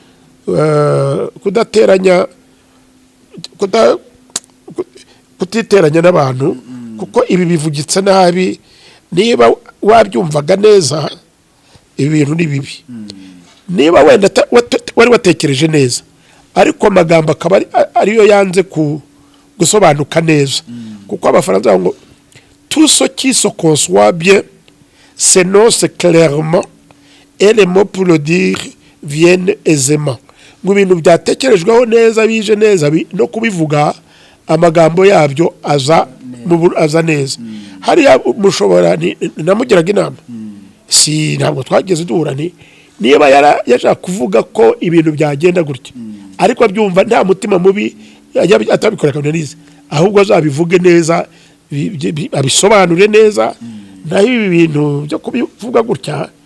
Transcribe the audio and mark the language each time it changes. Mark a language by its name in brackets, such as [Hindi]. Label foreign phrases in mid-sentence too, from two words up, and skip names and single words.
[Kinyarwanda] kutiteranya n'abantu kuko ibi bivugitse nabi niba wabyumvaga neza ibi bintu ni bibi niba wenda wari watekereje neza ariko amagambo akaba ariyo yanze gusobanuka neza kuko abafaransa ngo [French] tout ce qui se conçoit bien s'énonce clairement et les mots pour le dire viennent aisément [Kinyarwanda] ngo ibintu byatekerejweho neza bije neza no kubivuga amagambo yabyo aza neza hariya mushobora namugiraga inama si ntabwo twageze duhura niba yashaka kuvuga ko ibintu byagenda gutya ariko abyumva nta mutima mubi atabikora kananize ahubwo azabivuge neza abisobanure neza naho ibi bintu byo kubivuga gutya